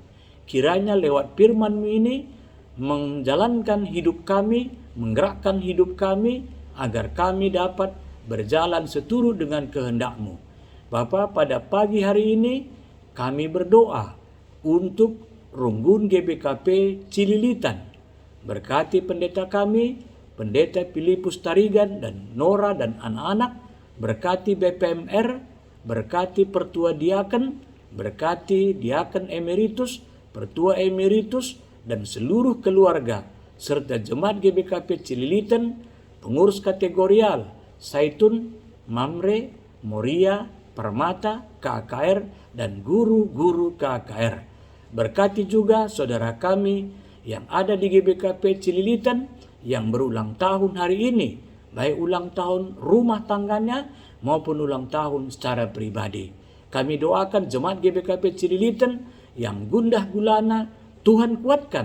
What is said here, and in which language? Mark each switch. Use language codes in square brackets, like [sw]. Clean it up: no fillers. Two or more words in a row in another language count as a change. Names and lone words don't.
[id] Kiranya lewat firman-Mu ini menjalankan hidup kami, menggerakkan hidup kami, agar kami dapat berjalan seturut dengan kehendak-Mu. Bapa, pada pagi hari ini kami berdoa untuk Runggun GBKP Cililitan. Berkati pendeta kami, Pendeta Filipus Tarigan dan Nora dan anak-anak. Berkati BPMR, berkati Pertua Diaken, berkati Diaken Emeritus, Pertua Emeritus, dan seluruh keluarga, serta Jemaat GBKP Cililitan, pengurus kategorial, Saitun, Mamre, Moria, Permata, KKR, dan guru-guru KKR. Berkati juga saudara kami yang ada di GBKP Cililitan yang berulang tahun hari ini, baik ulang tahun rumah tangganya maupun ulang tahun secara pribadi. Kami doakan jemaat GBKP Cililitan yang gundah gulana, Tuhan kuatkan.